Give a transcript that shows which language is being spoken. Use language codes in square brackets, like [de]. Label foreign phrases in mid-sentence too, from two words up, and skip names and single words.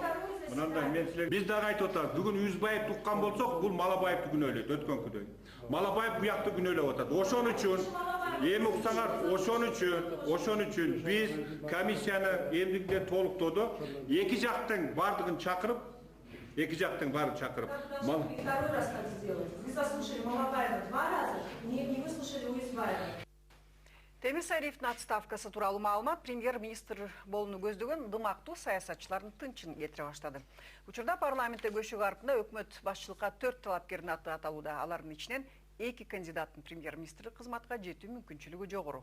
[ky] Мынандай мен силер биз дагы айтып атабыз. Бүгүн Үзбаев туккан болсок, бул Малабаевди күнөөлөйт өткөнкүдөй. Малабаев буякты күнөөлөп атат. Ошон үчүн эми уксаңар, ошон үчүн биз комиссияны эмдигиден толуктоду. Эки жактын бардыгын чакырып, [ru] Второй раз так сделать. Вы заслушали Малабаева 2 раза, не выслушали Уезбаева. [ky] Темир Сариевдин отставкасы тууралуу маалымат премьер-министр болууну көздөгөн дымактуу саясатчылардын тынчын кетире баштады. Учурда парламентте көчүк артында өкмөт башчылыкка 4 талапкердин аты аталууда. Алардын ичинен 2 кандидаттын премьер-министр кызматка жетүү мүмкүнчүлүгү жогору.